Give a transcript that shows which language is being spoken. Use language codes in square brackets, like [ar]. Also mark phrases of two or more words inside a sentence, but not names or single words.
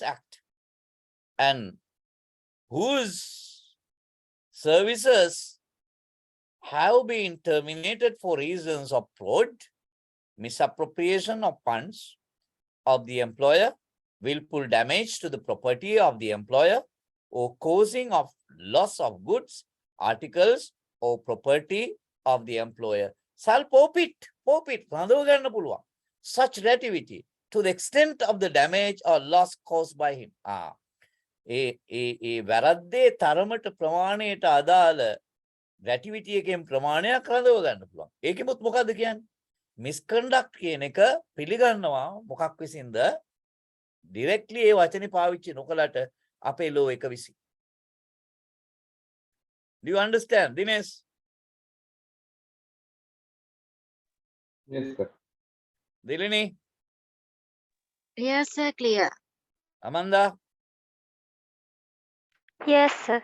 [en] Act and whose services have been terminated for reasons of fraud, misappropriation of funds of the employer, willful damage to the property of the employer, or causing of loss of goods, articles, or property of the employer shall forfeit, [si] රඳව ගන්න පුළුවන්. [en] Such gratuity to the extent of the damage or loss caused by him. [si] වැරද්දේ තරමට ප්‍රමාණයට අදාළ gratuity එකෙන් ප්‍රමාණයක් රඳව ගන්න පුළුවන්. ඒකෙමුත් මොකද්ද කියන්නේ? misconduct කියන එක පිළිගන්නවා මොකක් විසින්ද? directly ඒ වචනේ පාවිච්චි නොකලට අපේ law එක විසින්. [en] Do you understand, Dinesh? Yes, sir. Dilini, Yes, sir. Clear. Amanda, Yes, sir.